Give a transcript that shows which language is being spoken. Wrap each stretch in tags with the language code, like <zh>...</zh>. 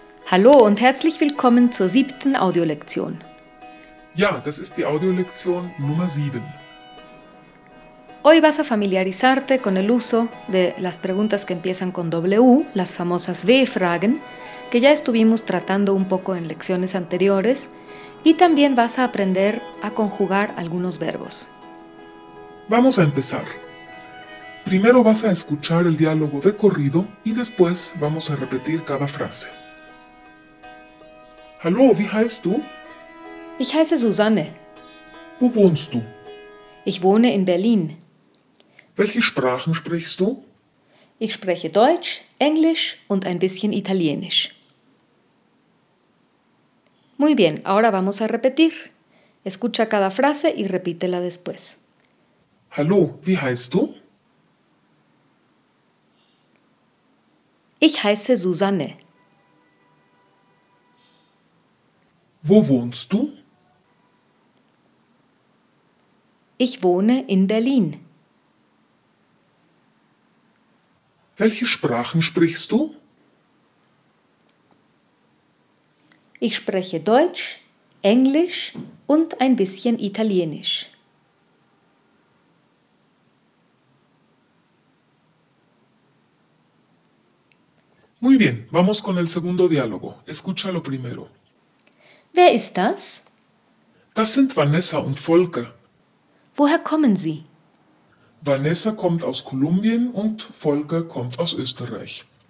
<de>Hallo und herzlich willkommen zur siebten Audiolektion. Ja, das ist die Audiolektion Nummer 7.</de> <es>Hoy vas a familiarizarte con el uso de las preguntas que empiezan con W, las famosas W-Fragen, que ya estuvimos tratando un poco en lecciones anteriores, y también vas a aprender a conjugar algunos verbos. Vamos a empezar. Primero vas a escuchar el diálogo de corrido y después vamos a repetir cada frase.</es> <de>Hallo, wie heißt du? Ich heiße Susanne. Wo wohnst du? Ich wohne in Berlin. Welche Sprachen sprichst du? Ich spreche Deutsch, Englisch und ein bisschen Italienisch.</de> <es>Muy bien, ahora vamos a repetir. Escucha cada frase y repítela después.</es> <de>Hallo, wie heißt du? Ich heiße Susanne. Wo wohnst du? Ich wohne in Berlin. Welche Sprachen sprichst du? Ich spreche Deutsch, Englisch und ein bisschen Italienisch.</de> <es>Muy bien, vamos con el segundo diálogo. Escucha lo primero.</es> <de>Wer ist das? Das sind Vanessa und Volker. Woher kommen Sie? Vanessa kommt aus Kolumbien und Volker kommt aus Österreich.</de>